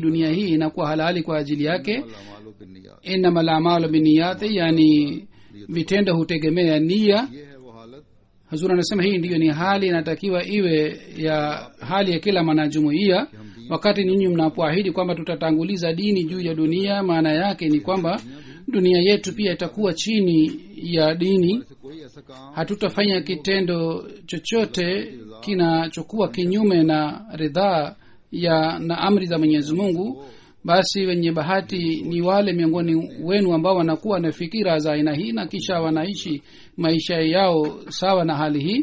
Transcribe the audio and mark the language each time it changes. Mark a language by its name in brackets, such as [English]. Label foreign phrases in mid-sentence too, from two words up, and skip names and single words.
[Swahili] Dunia hii inakuwa halali kwa ajili yake. [Arabic] أعمال بالنيات إنما الأعمال بالنيات, [Swahili] yani vitendo hutegemea nia. [Urdu] یہ ہے وہ حالت [Swahili] Hazur anasema hii ndiyo ni hali inatakiwa iwe ya hali ya kila mwanajumuiya. Wakati ninyi mnapoahidi kwamba tutatanguliza dini juu ya dunia, maana yake ni kwamba dunia yetu pia itakuwa chini ya dini. [Urdu] سے کوئی ایسا کام [Swahili] Hatutafanya kitendo chochote kinachokuwa kinyume na ridhaa na amri za mwenyezi mungu. Basi wenye bahati ni wale miongoni wenu ambao wanakuwa na fikira za aina hii na kisha wanaishi maisha yao sawa na hali hii.